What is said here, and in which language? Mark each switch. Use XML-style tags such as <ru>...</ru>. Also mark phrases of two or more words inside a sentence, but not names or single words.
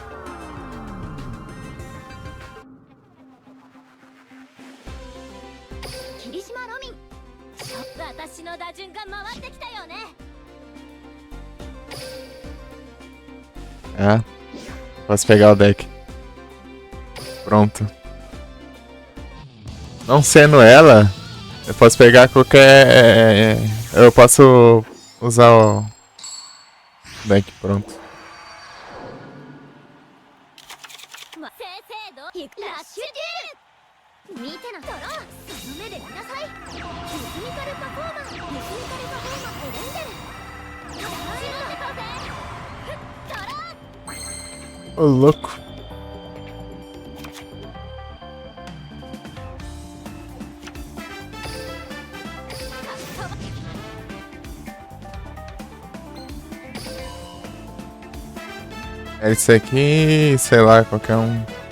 <ja>霧島ロミン、私の打順が回ってきたよね。</ja> <pt>É. Posso pegar o deck. Pronto. Não sendo ela, eu posso pegar qualquer... Eu posso usar o deck. Pronto.</pt> <ja>正々堂々ラッシュデュール見てなドロー、その目で見なさい。リズミカルパフォーマンス、リズミカルパフォーマンスエレンデル。白ってこうぜ。ドロー。</ja> <pt>Ô, louco. É esse aqui, sei lá, qualquer um.</pt>